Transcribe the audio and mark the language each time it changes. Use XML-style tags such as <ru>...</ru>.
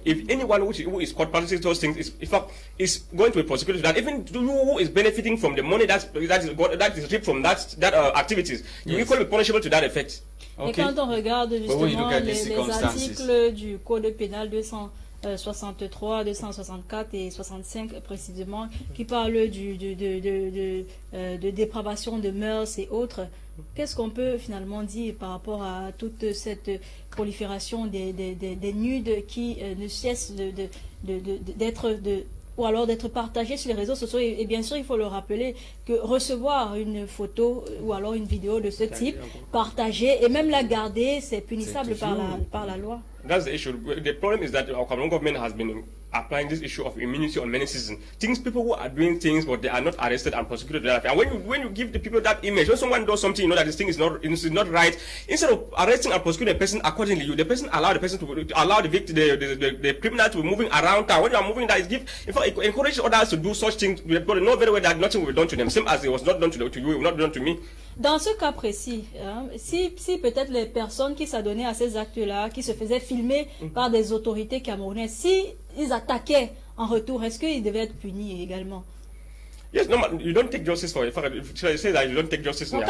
<en>If anyone who is caught practicing those things is going to be prosecuted, that even who is benefiting from the money that is reaped from that activities, you will be punishable to that effect.</en> <fr>Et quand on regarde justement les articles du Code pénal 263, 264 et 65 précisément, qui parlent de dépravation de mœurs et autres, qu'est-ce qu'on peut finalement dire par rapport à toute cette prolifération des nudes qui ne cessent d'être partagés sur les réseaux sociaux? Et bien sûr, il faut le rappeler que recevoir une photo ou alors une vidéo de ce type, partager et même la garder, c'est punissable par la loi.</fr> <en>That's the issue. The problem is that our Cameroon government has been applying this issue of immunity on many citizens. People who are doing things but they are not arrested and prosecuted. And when you give the people that image, when someone does something, you know that this thing is not right, instead of arresting and prosecuting the person accordingly, allow the person to allow the victim, the criminal to be moving around town. When you are moving, that is encourage others to do such things. They know very well that nothing will be done to them, same as it was not done to you, it will not be done to me.</en> <fr>Dans ce cas précis, si peut-être les personnes qui s'adonnaient à ces actes-là, qui se faisaient filmer par des autorités camerounaises, si ils attaquaient en retour, est-ce qu'ils devaient être punis également?</fr> <en>Yes, no, you don't take justice for it. If you say that you don't take justice in your</en>